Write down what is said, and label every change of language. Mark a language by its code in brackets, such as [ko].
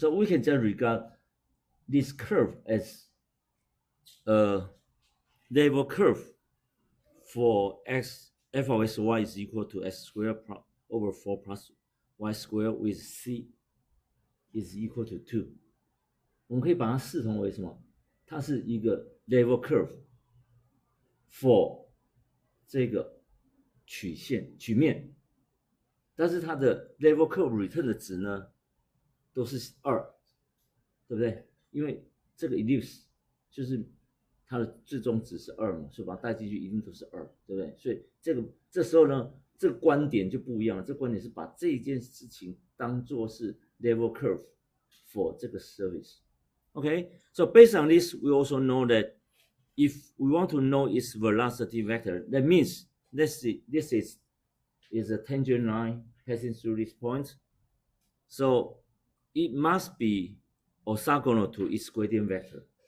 [en] So we can just regard this curve as a level curve for f of xy is equal to s squared over 4 plus y squared with c is equal to 2. [zh] 我们可以把它视同为什么？它是一个 level curve for 这个曲面，但是它的 level curve return 的值呢都是2，对不对？因为这个 ellipse 就是它的最终值是2嘛，所以把它带进去一定都是2，对不对？所以这时候呢，这个观点就不一样了。这个观点是把这件事情当作是 level curve for 这个 surface。 [en] Okay, so based on this, we also know that if we want to know its velocity vector, that means this is a tangent line passing through this point. So it must be orthogonal to its gradient vector.